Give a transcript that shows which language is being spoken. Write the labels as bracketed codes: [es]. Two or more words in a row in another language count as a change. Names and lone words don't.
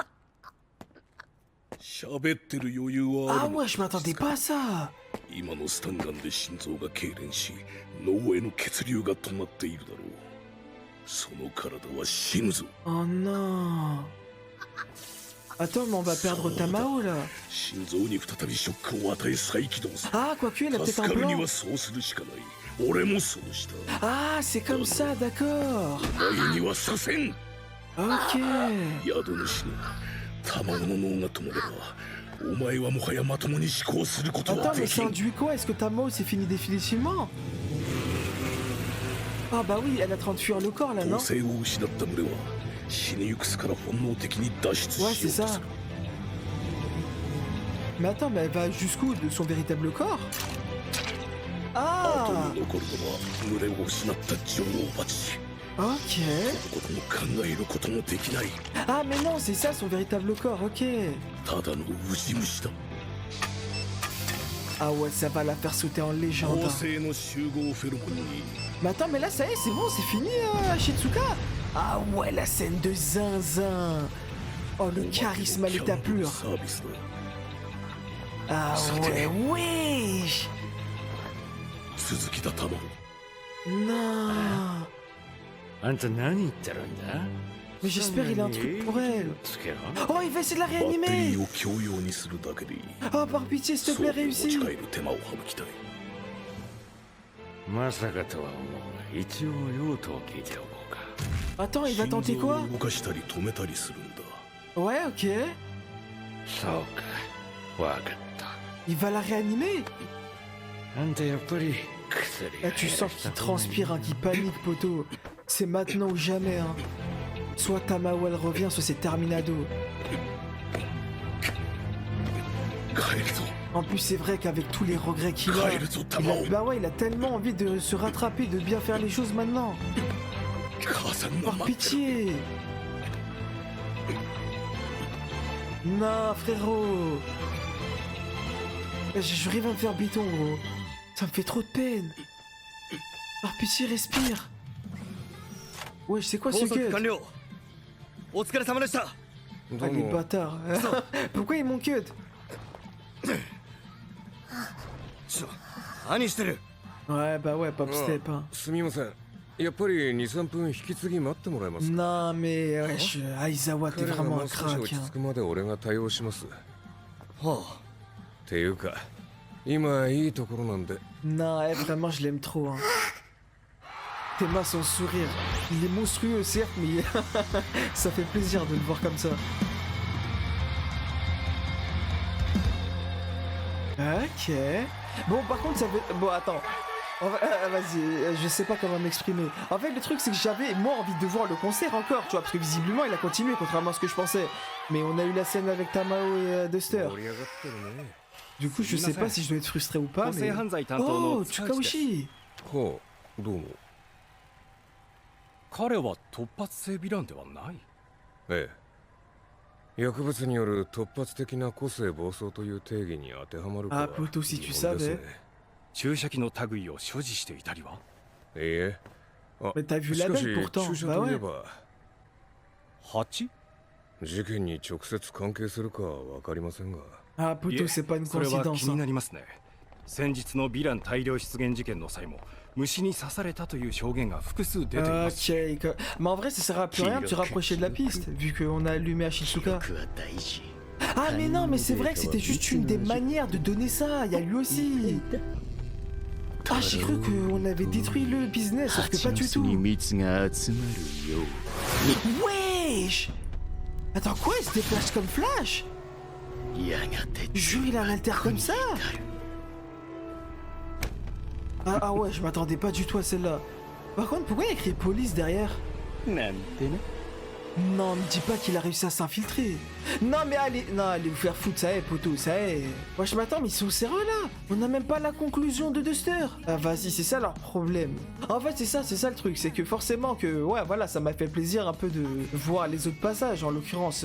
[ja] 喋ってる余裕はあ Ah るの [fr] ouais, je m'attendais pas à ça. [ja] 今のスタンガンで心臓が痙攣し脳への血流が止まっているだろうその体は死ぬぞ [fr] Oh non. Attends, mais on va perdre Tamao, là. [ja] 心臓に再びショックを与え再起動する [fr] Ah, quoique, il a peut-être [ja] 助 [fr] un [ja] かるに [fr] plan. [ja] はそうするしかない俺もそうした [fr] Ah, c'est comme ça, d'accord. [ja] お前にはさせん [fr] Ok. [ja] 宿主の卵の脳が止まればお前はもはやまともに思考することは [fr] Attends, [ja] で [fr] mais [ja] き [fr] ça [ja] ん [fr] induit quoi? Est-ce que Tamao c'est fini définitivement? Ah bah oui, elle est en train de fuir le corps là, non? [ja] 統制を失った群れは死にゆく巣から本能的に脱出 [fr] Ouais, [ja] しよ [fr] c'est [ja] うと [fr] ça. [ja] する [fr] Mais attends, mais elle va jusqu'où de son véritable corps? [ja] 後 Ah! に残るのは群れを失った女王蜂 [fr] Ok. [ja] ことも考えることもできない [fr] Ah, mais non, c'est ça son véritable corps, ok. [ja] ただのウジ虫だ [fr] Ah ouais, ça va la faire sauter en légende. [ja] 恒 [fr] hein. [ja] 星の集合フェロモンに [fr] Mais attends, mais là ça y est, c'est bon, c'est fini, Shitsuka. Ah ouais, la scène de zinzin. Oh, le charisme à l'état pur. [ja] サービスだ [fr] Ah ouais, wesh. [ja] 続きだ卵 [fr] Non. [ja] あんた何言ってるんだ [fr] Mais j'espère il a un truc pour elle. [ja] つけろ [fr] Oh, il va essayer de la [ja] バッテリ [fr] réanimer. [ja] ーを共用にするだけでいい [fr] Oh, par pitié, s'il te [ja] そう [fr] plaît, [ja] 持ち [fr] réussis. [ja] 帰る手間を省きたいまさかとは思うが一応用途を聞いておこうか [fr] Attends, il va tenter [ja] 心臓 [fr] quoi? [ja] を動かしたり止めたりするんだ [fr] Ouais, ok. [ja] そうかわかった [fr] Il va la réanimer? [ja] あんたやっぱり薬 [fr] Là, tu sens qu'il transpire, hein, qu'il panique, poteau. C'est maintenant ou jamais, hein. Soit Tamao elle revient, soit c'est Terminado. [ja] 帰るぞ [fr] En plus, c'est vrai qu'avec tous les regrets qu'il a, [ja] 帰るぞ [fr] il a- [ja] 玉尾 [fr] bah ouais, il a tellement envie de se rattraper, de bien faire les choses maintenant. [ja] 母さんが [fr] Par [ja] 待ってる [fr] pitié. Non, frérot. J'arrive à me faire béton, gros. Ça me fait trop de peine. Par pitié, respire. Ouais, c'est quoi ce [ja] 拘束 [fr] gueule? [ja] 完了お疲れ様でした [fr] Ah, les bâtards. Pourquoi ils m'ont cut? [ja] 何してる [fr] Ouais, bah ouais, [en] pop step. [fr] Hein. [ja] すみませんやっぱり23分引き継ぎ待ってもらえますか [fr] Non, mais wesh, Aizawa, t'es [ja] 彼が [fr] vraiment [ja] も [fr] un [ja] う少し [fr] crack. [ja] 落ち [fr] Hein. [ja] 着くまで俺が対応しますっはていうか今いいところなんで [fr] Non, vraiment, je l'aime trop. Hein. Théma, son sourire. Il est monstrueux, certes, mais ça fait plaisir de le voir comme ça. Ok. Bon, par contre, ça veut... Bon, attends. Vas-y, je sais pas comment m'exprimer. En fait, le truc, c'est que j'avais, moi, envie de voir le concert encore, tu vois, parce que visiblement, il a continué, contrairement à ce que je pensais. Mais on a eu la scène avec Tamao et Duster. [ja] 盛り上がってるね [fr] Du coup, je sais pas si je dois être frustré ou pas, [ja] 構 [fr] mais... [ja] 成犯罪担当の Oh, 塚内です [fr] Tsukaushi. [ja] ほうどうも彼は突発性ヴィランではないええ薬物による突発的な個性暴走という定義に当てはまるか Ah, は [fr] Poto, si tu [ja] 疑問です [fr] savais. [ja] ね注射器の類を所持していたりはいいえあ [fr] Mais t'as vu [ja] し [fr] la [ja] かし [fr] belle pourtant. [ja] 注射 [fr] Bah [ja] といえ [fr] ouais. [ja] ば蜂事件に直接関係するかは分かりませんが Ah, い [fr] Poto, [ja] え [fr] c'est pas une [ja] それは [fr] coïncidence. [ja] 気に [fr] Hein. [ja] なりますね先日のヴィラン大量出現事件の際も虫に刺されたという証言が複数出ています [fr] Ok, mais en vrai, ça sert à plus rien de se rapprocher de la piste, vu qu'on a allumé Ashitsuka. [ja] 記憶は大事 [fr] Ah, mais non, mais c'est vrai que c'était juste une des manières de donner ça. Il y a lui aussi. Ah, j'ai cru qu'on avait détruit le business, sauf que pas du tout. [ja] 蜜が集まるよ [fr] Wesh! Attends, quoi? Il se déplace comme Flash? [ja] うやがて [fr] Jure, il a un alter comme ça? Ah ouais, je m'attendais pas du tout à celle-là. Par contre, pourquoi il y a écrit police derrière? [ja] なんてね [fr] Non, me dis pas qu'il a réussi à s'infiltrer. Non, mais allez vous faire foutre, ça est, poto, ça est. Moi, je m'attends, mais ils sont sérieux là. On n'a même pas la conclusion de Duster. Ah, vas-y, c'est ça leur problème. En fait, c'est ça le truc. C'est que forcément que, ouais, voilà, ça m'a fait plaisir un peu de voir les autres passages, en l'occurrence.